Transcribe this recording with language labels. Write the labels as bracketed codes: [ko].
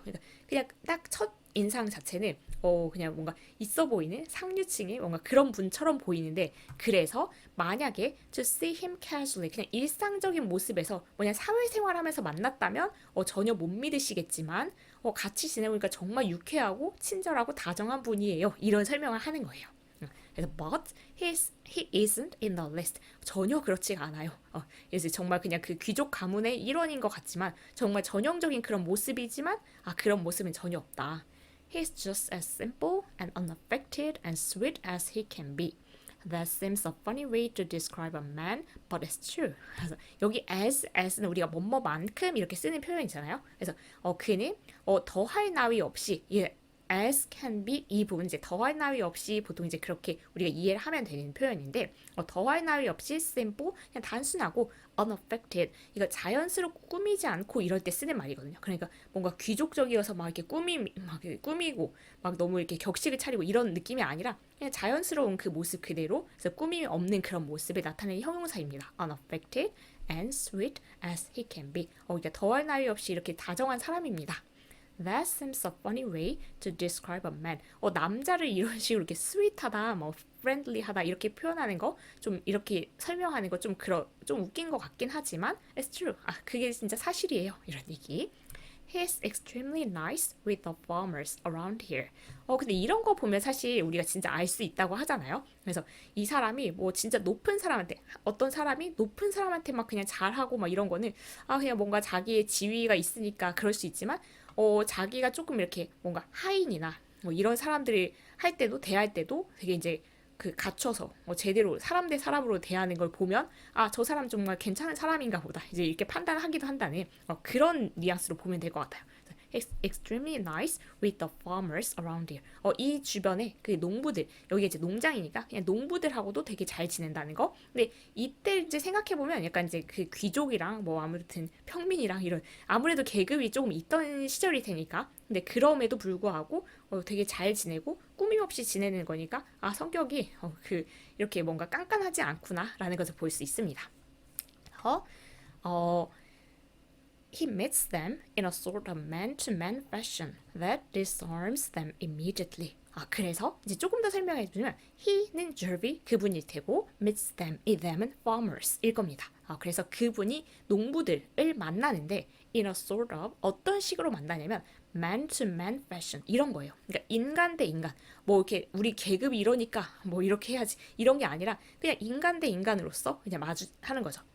[ko] 그러니까 그냥 딱 첫 인상 자체는 그냥 뭔가 있어 보이는 상류층의 뭔가 그런 분처럼 보이는데 그래서 만약에 [en] to see him casually [ko] 그냥 일상적인 모습에서 그냥 사회생활하면서 만났다면 전혀 못 믿으시겠지만 같이 지내보니까 정말 유쾌하고 친절하고 다정한 분이에요. 이런 설명을 하는 거예요. 그래서 [en] but he isn't in the list. [ko] 전혀 그렇지가 않아요. 그래서 정말 그냥 그 귀족 가문의 일원인 것 같지만 정말 전형적인 그런 모습이지만 그런 모습은 전혀 없다. [en] He's just as simple and unaffected and sweet as he can be. That seems a funny way to describe a man, but it's true. [ko] 그래서 여기 as는 우리가 뭐뭐만큼 이렇게 쓰는 표현이잖아요. 그래서 그는 더할 나위 없이 [en] as can be [ko] 이 부분 이제 더할 나위 없이 보통 이제 그렇게 우리가 이해를 하면 되는 표현인데 더할 나위 없이 simple 그냥 단순하고 unaffected 이거 자연스럽고 꾸미지 않고 이럴 때 쓰는 말이거든요. 그러니까 뭔가 귀족적이어서 막 이렇게 꾸미고 막 너무 이렇게 격식을 차리고 이런 느낌이 아니라 그냥 자연스러운 그 모습 그대로 그래서 꾸밈이 없는 그런 모습을 나타내는 형용사입니다. [en] unaffected and sweet as he can be. [ko] 그러니까 더할 나위 없이 이렇게 다정한 사람입니다. [en] That seems a funny way to describe a man. [ko] 남자를 이런 식으로 이렇게 sweet하다, 뭐 friendly하다 이렇게 표현하는 거, 좀 이렇게 설명하는 거 좀 웃긴 것 같긴 하지만 [en] it's true. [ko] 그게 진짜 사실이에요. 이런 얘기. [en] He's extremely nice with the farmers around here. [ko] 근데 이런 거 보면 사실 우리가 진짜 알 수 있다고 하잖아요. 그래서 이 사람이 뭐 진짜 높은 사람한테, 어떤 사람이 높은 사람한테 막 그냥 잘하고 막 이런 거는 그냥 뭔가 자기의 지위가 있으니까 그럴 수 있지만 자기가 조금 이렇게 뭔가 하인이나 뭐 이런 사람들이 할 때도 대할 때도 되게 이제 그 갖춰서 제대로 사람 대 사람으로 대하는 걸 보면 저 사람 정말 괜찮은 사람인가 보다 이제 이렇게 판단하기도 한다는 그런 뉘앙스로 보면 될 것 같아요. [en] Extremely nice with the farmers around here. [ko] 이 주변에 그 농부들 여기 이제 농장이니까 그냥 농부들하고도 되게 잘 지낸다는 거. 근데 이때 이제 생각해 보면 약간 이제 그 귀족이랑 뭐 아무튼 평민이랑 이런 아무래도 계급이 조금 있던 시절이 되니까. 근데 그럼에도 불구하고 되게 잘 지내고 꾸밈 없이 지내는 거니까 성격이 이렇게 뭔가 깐깐하지 않구나라는 것을 볼 수 있습니다. [en] He meets them in a sort of man-to-man fashion that disarms them immediately. [ko] 그래서 이제 조금 더 설명해 주면 he는 Jervy 그분일 테고 [en] meets them, [ko] 이 them은 farmers일 겁니다. 그래서 그분이 농부들을 만나는데 [en] in a sort of [ko] 어떤 식으로 만나냐면 [en] man-to-man fashion [ko] 이런 거예요. 그러니까 인간 대 인간 뭐 이렇게 우리 계급이 이러니까 뭐 이렇게 해야지 이런 게 아니라 그냥 인간 대 인간으로서 그냥 마주하는 거죠.